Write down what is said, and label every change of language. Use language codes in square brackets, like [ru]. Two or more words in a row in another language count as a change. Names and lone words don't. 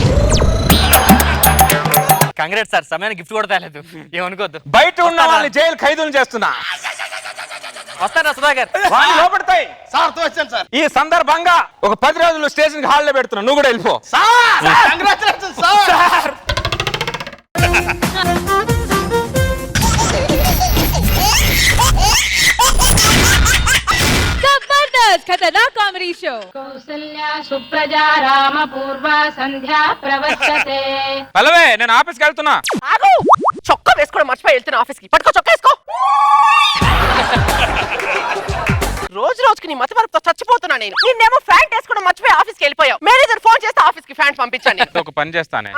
[en] congrats sir, [te] సమయానికి గిఫ్ట్ కూడా తేలేదు, ఏమనుకోద్దు. బయట ఉన్న వాళ్ళని జైలు ఖైదీలు చేస్తున్నా. వస్తారా సుధాకర్? వాళ్ళు లోపడతాయి. సార్ తో వచ్చాను సార్. ఈ సందర్భంగా ఒక 10 రోజులు స్టేషన్ హాల్లో పెడుతున్నా, నువ్వు కూడా వెళ్ళిపో. [en] sir congratulation sir. [hi] जबरदस्त खतरनाक [en] comedy show. [sa] कौसल्या सुप्रजा राम पूर्वा संध्या प्रवर्तते. [te] పల్లవే నేను ఆఫీస్కి వెళ్తున్నా. ఆగు! చొక్కా వేసుకోవడం మర్చిపోయి వెళ్తున్నా ఆఫీస్కి. పట్టుకో చొక్కా వేసుకో. రోజు రోజుకి నీ మతి మరపుతో చచ్చిపోతున్నా నేను. నిన్నేమో ఫ్యాంట్ వేసుకోవడం మర్చిపోయి ఆఫీస్కి వెళ్ళిపోయావు. [en] manager phone [te] చేస్తే ఆఫీస్కి ఫ్యాంట్ పంపించండి. ఒక పని చేస్తానే,